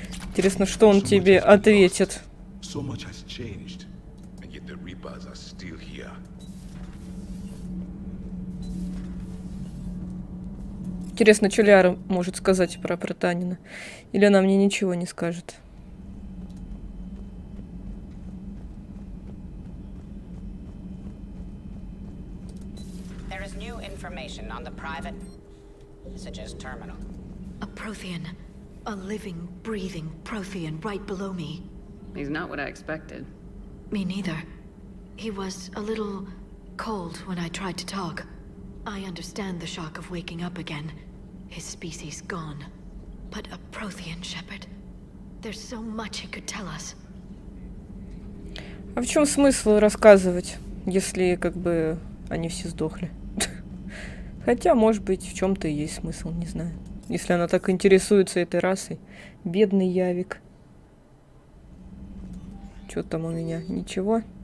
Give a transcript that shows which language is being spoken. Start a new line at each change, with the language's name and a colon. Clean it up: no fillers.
Russian: Интересно, что он тебе ответит.
English: So much has changed, and yet the Reapers are still here.
Russian: Интересно, что Ляра может сказать про Протанина. Или она мне ничего не скажет.
English: There is new information on the private messages terminal. A Prothean. A living, breathing Prothean right below me. He's not what I expected. Me neither. He was a little cold when I tried to talk. I understand the shock of waking up again. His species gone. But a Prothean, Shepard. There's so much he could tell us.
Russian: А в чем смысл рассказывать, если как бы они все сдохли? Хотя, может быть, в чем-то и есть смысл, не знаю. Если она так интересуется этой расой. Бедный Явик. Что там у меня? Ничего.